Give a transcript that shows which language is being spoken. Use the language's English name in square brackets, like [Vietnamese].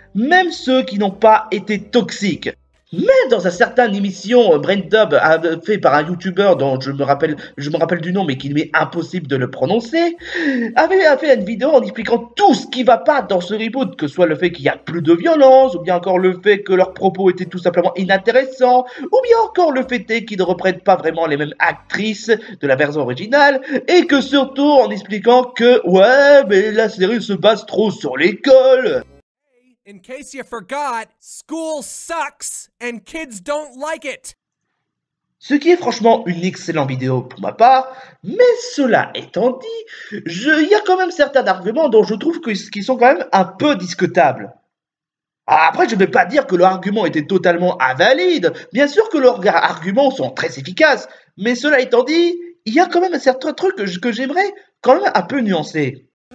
[French] Même ceux qui n'ont pas été toxiques. Même dans une certaine émission, Braindub fait par un YouTuber dont je me rappelle du nom mais qu'il m'est impossible de le prononcer, avait fait une vidéo en expliquant tout ce qui va pas dans ce reboot, que ce soit le fait qu'il y a plus de violence, ou bien encore le fait que leurs propos étaient tout simplement inintéressants, ou bien encore le fait qu'ils ne reprennent pas vraiment les mêmes actrices de la version originale, et que surtout en expliquant que ouais, mais la série se base trop sur l'école. [English] In case you forgot, school sucks and kids don't like it. [French] Ce qui est franchement une excellente vidéo pour ma part, mais cela étant dit, il y a quand même certains arguments dont je trouve qu'ils sont quand même un peu discutables. Après, je ne vais pas dire que leurs arguments étaient totalement invalides, bien sûr que leurs arguments sont très efficaces, mais cela étant dit, il y a quand même un certain truc que j'aimerais quand même un peu nuancer.